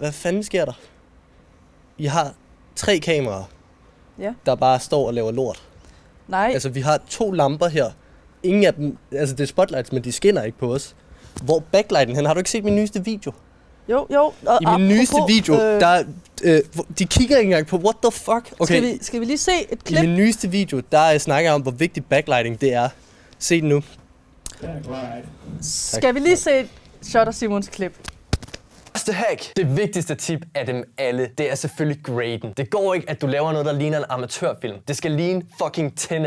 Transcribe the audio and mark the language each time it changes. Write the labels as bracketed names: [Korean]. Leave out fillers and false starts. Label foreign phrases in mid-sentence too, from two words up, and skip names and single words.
[Danish] Hvad fanden sker der? I har 3 kameraer, Ja. der bare står og laver lort. Nej. Altså, vi har 2 lamper her. Ingen af dem, altså det er spotlights, men de skinner ikke på os. Hvor backlighten hen? Har du ikke set min nyeste video? Jo. I min nyeste video, de kigger ikke engang på, [English] what the fuck? [Danish] Okay. Skal vi lige se et klip? I min nyeste video, der snakker jeg om, hvor vigtig backlighting det er. Se den nu. Skal vi lige se et shot af Simons klip? Første hack. Det vigtigste tip af dem alle, det er selvfølgelig graden. Det går ikke, at du laver noget, der ligner en amatørfilm. Det skal ligne fucking Tenet.